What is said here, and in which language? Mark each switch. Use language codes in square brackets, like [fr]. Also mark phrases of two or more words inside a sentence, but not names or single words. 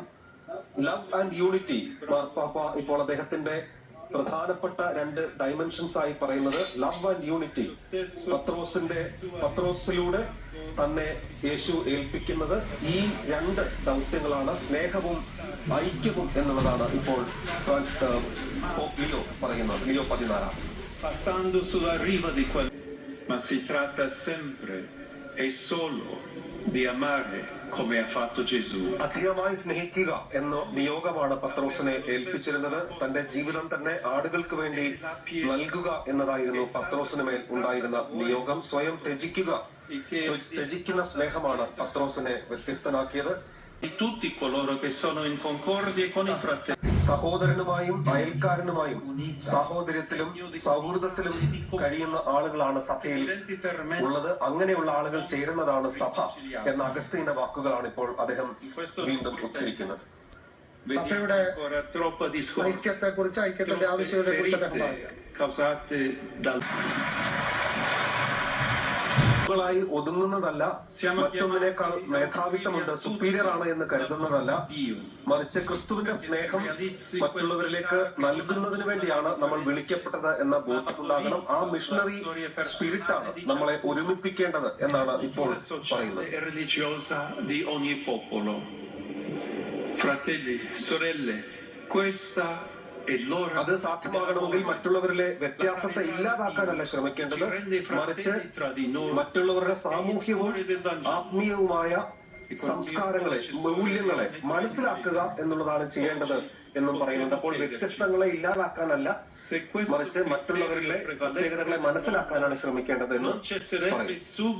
[en] love and unity [ml] മാർപ്പാപ്പ ഇപ്പോൾ അദ്ദേഹത്തിന്റെ പ്രധാനപ്പെട്ട രണ്ട് ഡൈമെൻഷൻസ് ആയി പറയുന്നത് [en] love and unity. [ml] പത്രോസിലൂടെ തന്നെ യേശു ഏൽപ്പിക്കുന്നത് ഈ രണ്ട് ദൗത്യങ്ങളാണ്, സ്നേഹവും ഐക്യവും എന്നുള്ളതാണ് ഇപ്പോൾ ലിയോ പറയുന്നത്. ലിയോ 14. [it] passando sulla riva di quel ma si tratta sempre e solo di amare come ha fatto Gesù. [ml] അധികമായി സ്നേഹിക്കുക എന്ന നിയോഗമാണ് പത്രോസിനെ ഏൽപ്പിച്ചിരുന്നത്. തന്റെ ജീവിതം തന്നെ ആടുകൾക്ക് വേണ്ടി നൽകുക എന്നതായിരുന്നു പത്രോസിന് മേൽ ഉണ്ടായിരുന്ന നിയോഗം. സ്വയം ത്യജിക്കുന്ന സ്നേഹമാണ് പത്രോസിനെ വ്യത്യസ്തനാക്കിയത്. [it] Di tutti coloro che sono in concordia con i fratelli. [ml] സഹോദരനുമായും അയൽക്കാരനുമായും സാഹോദര്യത്തിലും സൗഹൃദത്തിലും കഴിയുന്ന ആളുകളാണ് സഭയിൽ ഉള്ളത്. അങ്ങനെയുള്ള ആളുകൾ ചേരുന്നതാണ് സഭ എന്ന അഗസ്തീന്റെ വാക്കുകളാണ് ഇപ്പോൾ അദ്ദേഹം വീണ്ടും ഉദ്ധരിക്കുന്നത്. സഭയുടെ [it] Ancora troppa discordia. [ml] ഐക്യത്തെ കുറിച്ച്, ഐക്യത്തിന്റെ ആവശ്യകതയെ കുറിച്ച് അദ്ദേഹം പറയുക. [it] causate dal [ml] ായി ഒതുങ്ങുന്നതല്ല, മറ്റൊന്നിനേക്കാൾ മേധാവിത്വമുണ്ട്, സുപ്പീരിയർ ആണ് എന്ന് കരുതുന്നതല്ല, മറിച്ച് ക്രിസ്തുവിന്റെ സ്നേഹം മറ്റുള്ളവരിലേക്ക് നൽകുന്നതിന് വേണ്ടിയാണ് നമ്മൾ വിളിക്കപ്പെട്ടത് എന്ന ബോധ്യമുണ്ടാകണം. ആ [en] missionary spirit [ml] നമ്മളെ ഒരുമിപ്പിക്കേണ്ടത് എന്നാണ് ഇപ്പോൾ പറയുന്നത്. [it] religiosa di ogni popolo. Fratelli, sorelle, questa [ml] അത് സാധ്യമാകണമെങ്കിൽ മറ്റുള്ളവരിലെ വ്യത്യാസത്തെ ഇല്ലാതാക്കാനല്ല ശ്രമിക്കേണ്ടത്, മറിച്ച് മറ്റുള്ളവരുടെ സാമൂഹ്യവും ആത്മീയവുമായ സംസ്കാരങ്ങളെ, മൂല്യങ്ങളെ മനസ്സിലാക്കുക എന്നുള്ളതാണ് ചെയ്യേണ്ടത് എന്നും പറയുന്നുണ്ട്. അപ്പോൾ വ്യത്യസ്തങ്ങളെ ഇല്ലാതാക്കാനല്ല, മറിച്ച് മറ്റുള്ളവരിലെ പ്രത്യേകതകളെ മനസ്സിലാക്കാനാണ് ശ്രമിക്കേണ്ടത് എന്ന് പറയും.